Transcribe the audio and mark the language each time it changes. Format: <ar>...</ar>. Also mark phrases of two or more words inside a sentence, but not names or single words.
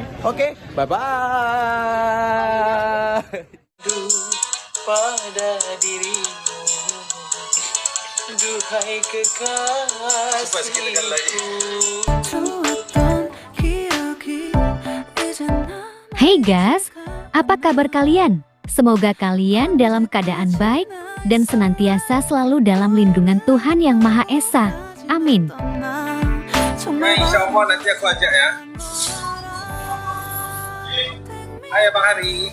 <en>Oke, bye-bye.</en> <id>pada dirimu, duhai kekasihku.</id> <ko>좋았던 기억이 이제 나</ko> <en>Hey guys,</en> <id>apa kabar kalian? Semoga kalian dalam keadaan baik dan senantiasa selalu dalam lindungan Tuhan Yang Maha Esa. Amin.</id> <ko>떠나 정말</ko> <ar>إن شاء الله</ar> <id>nanti aku ajak ya. Hai Bang Hari.</id>